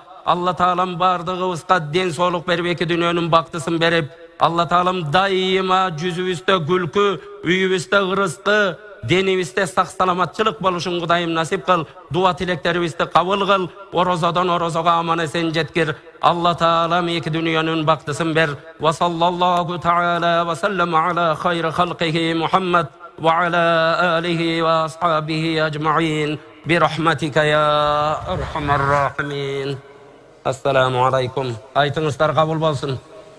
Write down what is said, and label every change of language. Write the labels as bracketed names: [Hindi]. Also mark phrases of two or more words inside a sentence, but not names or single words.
[Kyrgyz] Алла Таалам бардыгыбызга ден соолук берип, эки дүйнөнүн бактысын берип, Алла Таалам дайыма жүзүбүздө күлкү, үйүбүздө ырыскы, денибизде сак саламатчылык болушун Кудайым насип кыл. Дуа тилектерибизди кабыл кыл. Орозодон орозого аман эсен жеткир. Алла Таалам эки дүйнөнүн бактысын бер. [Arabic] وصلى الله تعالى وسلم على خير خلقه محمد وعلى آله وأصحابه أجمعين برحمتك يا أرحم الراحمين. السلام عليكم. [Kyrgyz] Айтыңыздар кабыл болсун.